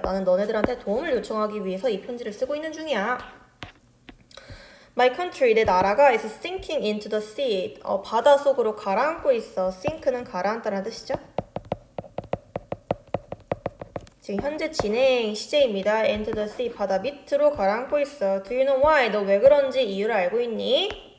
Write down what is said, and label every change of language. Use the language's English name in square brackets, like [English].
[Korean] 나는 너네들한테 도움을 요청하기 위해서 이 편지를 쓰고 있는 중이야. [English] My country, [Korean] 내 나라가 [English] is sinking into the sea. [Korean] 바다 속으로 가라앉고 있어. sink는 가라앉다라는 뜻이죠. 지금 현재 진행 시제입니다. [English] into the sea, [Korean] 바다 밑으로 가라앉고 있어. [English] Do you know why? [Korean] 너 왜 그런지 이유를 알고 있니?